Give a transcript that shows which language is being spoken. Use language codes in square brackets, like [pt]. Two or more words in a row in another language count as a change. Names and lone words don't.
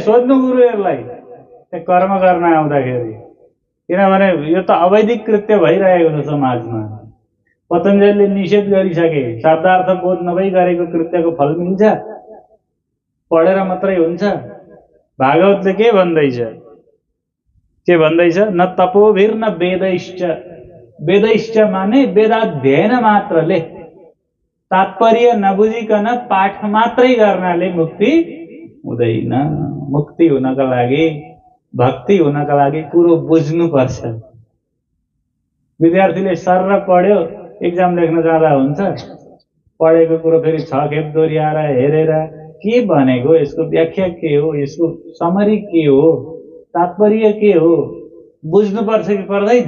[ne] सोध्नु गुरुहरूलाई त्यो कर्म गर्न आउँदाखेरि, किनभने यो त अवैधिक कृत्य भइरहेको छ समाजमा। पतञ्जलिले निषेध गरिसके, शब्दार्थ बोध नभई गरेको कृत्यको फल मिल्छ, पढेर मात्रै हुन्छ। भागवतले के भन्दैछ? [sa] न तपोभिर न वेदैश्च। [ne] वेदैश्च माने वेदाध्ययन मात्रले, तात्पर्य नबुझिकन पाठ मात्रै गर्नाले मुक्ति हुँदैन। मुक्ति हुनका लागि, भक्ति हुनका लागि कुरो बुझ्नुपर्छ। विद्यार्थीले सर्र पढ्यो, एक्जाम लेख्न जाँदा हुन्छ, पढेको कुरो फेरि 6 खेप दोहोऱ्याएर हेरेर के भनेको, यसको व्याख्या के हो, यसको समरी के हो, तात्पर्य के हो, बुझ्नुपर्छ कि पर्दैन?